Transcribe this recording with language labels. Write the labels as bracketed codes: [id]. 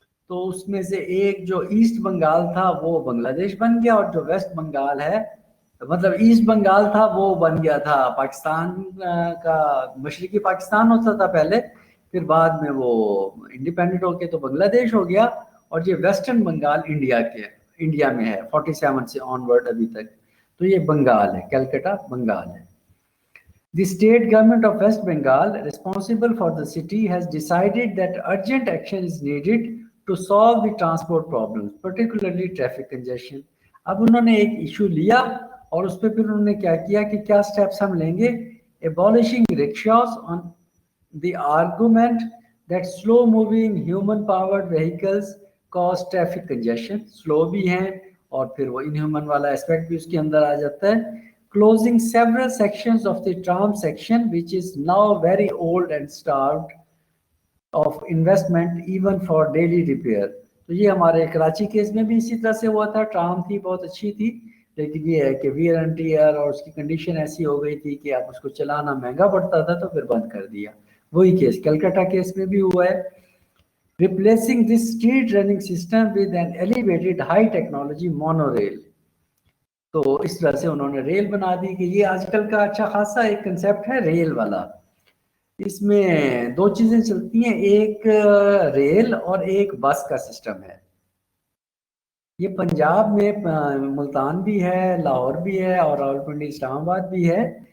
[ur] تو اس میں سے ایک جو ایسٹ بنگال تھا وہ بنگلہ دیش بن گیا, اور جو ویسٹ بنگال ہے مطلب ایسٹ بنگال تھا وہ بن گیا تھا پاکستان کا, مشرقی پاکستان ہوتا تھا پہلے, پھر بعد میں وہ انڈیپینڈنٹ ہو کے تو بنگلہ دیش ہو گیا. اور یہ ویسٹرن بنگال انڈیا میں ہے 47 سے آن ورڈ ابھی تک, تو یہ بنگال ہے, کلکتہ بنگال ہے. [en] The state government of West Bengal, responsible for the city, has decided that urgent action is needed to solve the transport problems, particularly traffic congestion. [ur] اب انہوں نے ایک ایشو لیا اور اس پہ پھر انہوں نے کیا کیا کہ کیا سٹیپس ہم لیں گے. [en] Abolishing rickshaws on the argument that slow moving human powered vehicles cause traffic congestion. [ur] slow بھی ہیں اور پھر وہ inhuman والا aspect بھی اس کے اندر آ جاتا ہے. [en] Closing several sections of the tram section, which is now very old and starved of investment even for daily repair. [ur] تو یہ ہمارے کراچی کیس میں بھی اسی طرح سے ہوا تھا. ٹرام تھی, بہت اچھی تھی, لیکن یہ ہے کہ ویئر اینڈ ٹیئر اور اس کی کنڈیشن ایسی ہو گئی تھی کہ اب اس کو چلانا مہنگا پڑتا تھا, تو پھر بند کر دیا. وہی کیس کلکتہ کیس میں بھی ہوا ہے. [en] Replacing this street running system with an elevated high technology monorail. [ur] تو اس طرح سے انہوں نے ریل بنا دی کہ یہ آج کل کا اچھا خاصا ایک کنسیپٹ ہے ریل والا. اس میں دو چیزیں چلتی ہیں, ایک ریل اور ایک بس کا سسٹم ہے. یہ پنجاب میں ملتان بھی ہے, لاہور بھی ہے, اور راولپنڈی اسلام آباد بھی ہے.